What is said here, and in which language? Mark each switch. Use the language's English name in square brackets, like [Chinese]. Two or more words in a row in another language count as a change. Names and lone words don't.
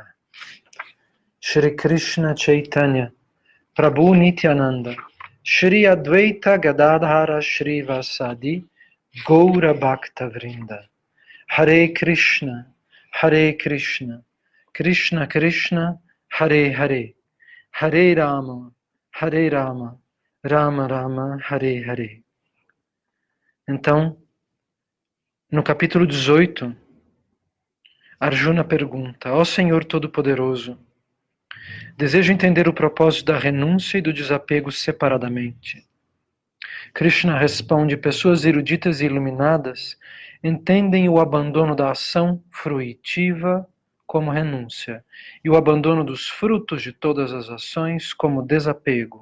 [Sanskrit] Shri Krishna Chaitanya Prabhu Nityananda Shri Advaita Gadadhara Shri Vasadi Gaura Bhakta Vrinda Hare Krishna Krishna Krishna Hare Hare Hare Rama Rama Rama Hare Hare. [Portuguese] Então, no capítulo 18, Arjuna pergunta: ó Senhor Todo-Poderoso, desejo entender o propósito da renúncia e do desapego separadamente. Krishna responde: pessoas eruditas e iluminadas entendem o abandono da ação fruitiva como renúncia e o abandono dos frutos de todas as ações como desapego.